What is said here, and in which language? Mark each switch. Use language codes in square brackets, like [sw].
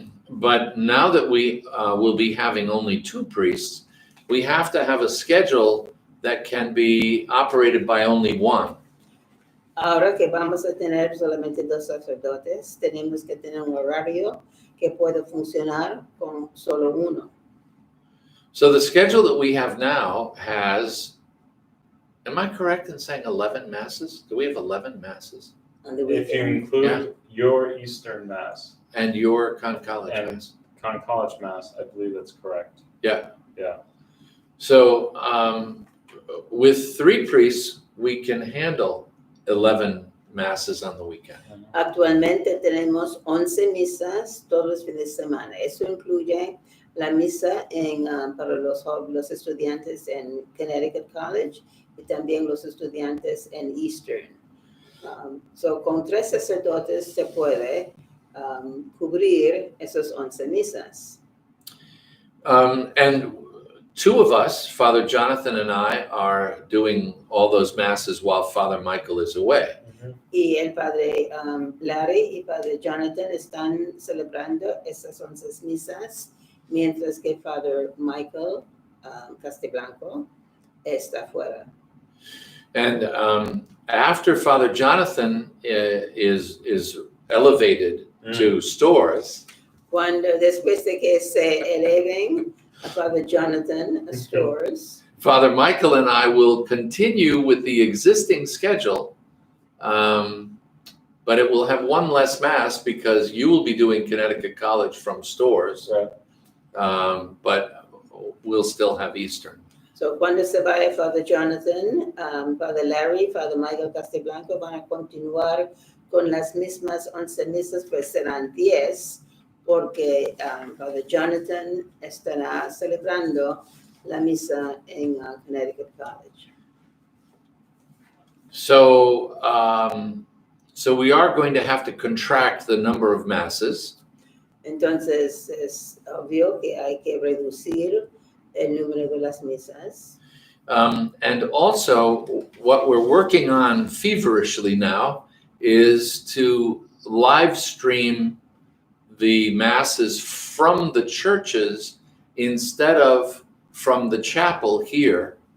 [en] But now that we will be having only 2 priests, we have to have a schedule that can be operated by only one. [es] Ahora que vamos a tener solamente 2 sacerdotes, tenemos que tener un horario que pueda funcionar con solo uno. [en] So the schedule that we have now has, am I correct in saying 11 masses? Do we have 11 masses? On the If you weekend. include your Eastern Mass And your Concolic And- Mass? Con College Mass, I believe that's correct. Yeah. Yeah. So with 3 priests, we can handle 11 masses on the weekend. [es] Actualmente tenemos 11 misas todos los fines de semana. Eso incluye la misa para los estudiantes en Connecticut College y también los estudiantes en Eastern. So con 3 sacerdotes se puede cubrir esos 11 misas. [en] And 2 of us, Father Jonathan and I, are doing all those masses while Father Michael is away. [es] Y el padre Larry y padre Jonathan están celebrando esas 11 misas, mientras que Father Michael Castiblanco está fuera. [en] And after Father Jonathan is elevated to stores, [es] Después de que se eleven a Father Jonathan a Stores, [en] Father Michael and I will continue with the existing schedule, but it will have 1 less mass because you will be doing Connecticut College from Stores, Right. but we'll still have Eastern. [es] so cuando se vaya Father Jonathan, Father Larry, Father Michael Castiblanco van a continuar con las mismas 11 misas, pues serán 10, porque Father Jonathan estará celebrando la misa en Connecticut College. [en] So, so we are going to have to contract the number of masses. [es] Entonces es obvio que hay que reducir el número de las misas. [en] And also, what we're working on feverishly now is to live stream the masses from the churches instead of from the chapel here.